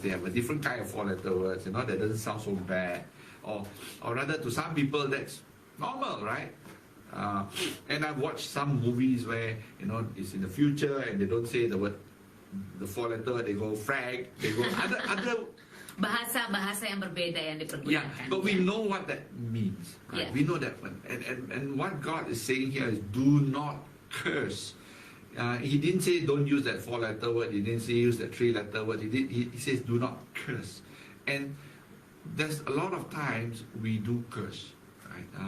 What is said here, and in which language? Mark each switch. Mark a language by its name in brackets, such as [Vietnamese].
[English] They have a different kind of 4-letter words, that doesn't sound so bad. Or rather, to some people, that's normal, right? And I've watched some movies where, it's in the future and they don't say the word, the 4-letter, they go frag, they go other [Indonesian] Bahasa-bahasa yang berbeda yang dipergunakan. [English] yeah, but we know what that means, right? Yeah. We know that one. And what God is saying here is do not curse. He didn't say don't use that 4-letter word. He didn't say use that 3-letter word. He says do not curse. And there's a lot of times we do curse, right?